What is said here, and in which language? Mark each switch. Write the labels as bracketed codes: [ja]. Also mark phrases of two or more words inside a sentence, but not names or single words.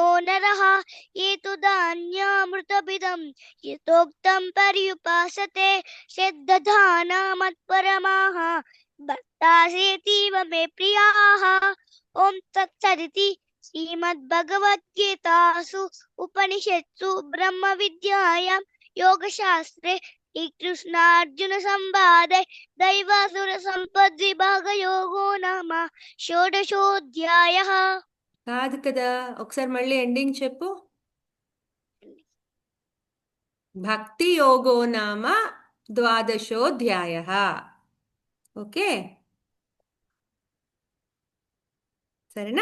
[sa] नरः ये तु धान्यामृतभिदं यथोक्तं पर्युपासते श्रद्धाना मत्परमाः भक्तासेतीव मे प्रियाः ॐ तत्सदिति श्रीमद्भगवद्गीतासु उपनिषत्सु ब्रह्मविद्यायां योगशास्त्रे श्रीकृष्णार्जुन संवादे दैवासुर संपद्विभागयोगो नाम షోడశోऽధ్యాయः. [te] కాదు కదా, ఒకసారి మళ్ళీ ఎండింగ్ చెప్పు. [sa] भक्ति योगो नाम द्वादशोध्यायः. [te] ఓకే, సరేనా?